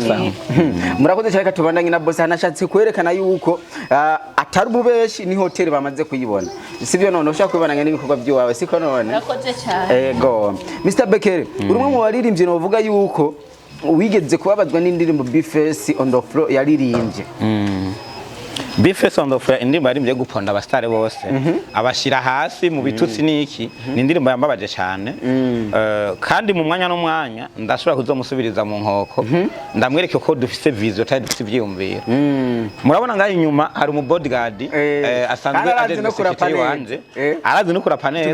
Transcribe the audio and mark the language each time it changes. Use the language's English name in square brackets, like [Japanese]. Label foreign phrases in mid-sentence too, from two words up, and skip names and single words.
[Rundi] murakoze cyane katubandanye na boss hanashatse kwerekana yuko atari bubeshi ni hotel bamaze kuyibona sivyo none ushaka kwibonanya n'ibikorwa by'iwawe siko none murakoze cyane ego Mr Becker urumwe mu baririmbyi novuga yuko wigeze kubabazwa n'indirimbo Bface on the floor yaririmbye Bface on the floor indirimbo yarimbye guponda abastare bose abashira hasi mu bitutsi niki ni indirimbo yambabaje cyane kandi mu mwanya n'umwanya ndashobora kuzomusubiriza mu nkoko ndamwereke ko dufise vision kandi dufise ivyiyumviro murabona ngaho inyuma hari umu bodyguard asanzwe aje no kurapa wanje arazi no kurapa neza